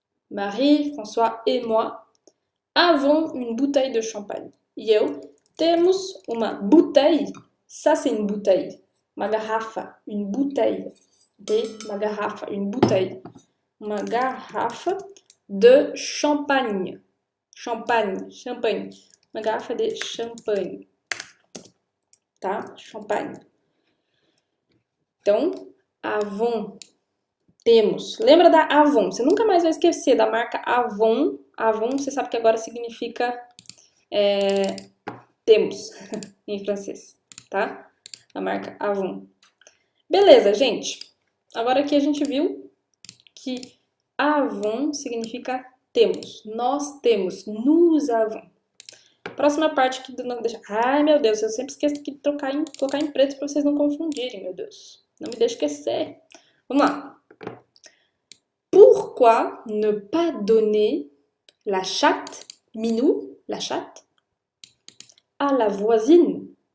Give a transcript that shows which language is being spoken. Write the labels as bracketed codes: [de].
[fr] Marie, François et moi avons une bouteille de champagne. [pt] E eu temos uma bouteille. [fr] Ça, c'est une bouteille. [pt] Uma garrafa. [fr] Une bouteille. Uma garrafa. Une bouteille. [pt] Uma garrafa de champagne. Champanhe. Uma garrafa de champanhe. Tá? Champanhe. Então, avons. Temos. Lembra da Avon? Você nunca mais vai esquecer da marca Avon. Avon, você sabe que agora significa temos em francês, tá? A marca Avon. Beleza, gente. Agora aqui a gente viu que Avon significa temos. Nós temos. [fr] Nous avons. [pt] Próxima parte aqui do nome deixa. Ai, meu Deus, eu sempre esqueço de colocar em preto para vocês não confundirem, meu Deus. Não me deixe esquecer. Vamos lá. [fr] Pourquoi ne pas donner la chatte, Minou, la chatte, à la voisine?